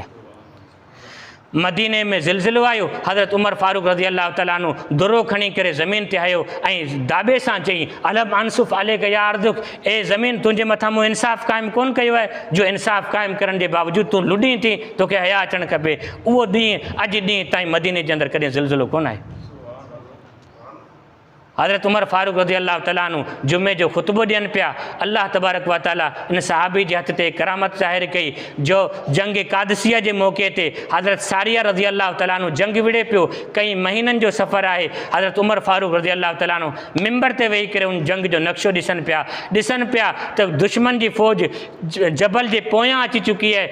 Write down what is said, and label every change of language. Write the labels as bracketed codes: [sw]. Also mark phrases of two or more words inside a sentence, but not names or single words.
[sd] मदीने में ज़िलज़िलो आयो, हज़रत उमर फारूक रज़ी अल्लाह तआला अन्हु दुरो खणी करे ज़मीन ते हयो ऐं दाबे सां चई, [ar] ألم أنصف عليك يا أرض, [sd] ए ज़मीन तुंहिंजे मथां मूं इंसाफ़ क़ाइमु कोन कयो आहे, जो इंसाफ़ क़ाइमु करण जे बावजूदि तूं लुॾी थी, तोखे हया अचणु खपे। उहो ॾींहुं अॼु ॾींहुं ताईं मदीने जे अंदरि कॾहिं ज़िलज़िलो कोन आहे। हज़रत उमर फारूक रज़ी अल्लाह तआला अन्हु जुमे जो ख़ुतबो ॾियनि पिया। अल्लाह तबारक व तआला इन सहाबी जे हथ ते करामत ज़ाहिर कई जो जंग कादसिया जे मौक़े ते हज़रत सारिया रज़ी अल्लाह तआला अन्हु जंग विड़े पियो, कई महीननि जो सफ़र आहे। हज़रत उमर फारूक रज़ी अल्लाह तआला अन्हु मिंबर ते वेही करे उन जंग जो नक्शो ॾिसनि पिया त दुश्मन जी फ़ौज जबल जे पोयां अची चुकी आहे।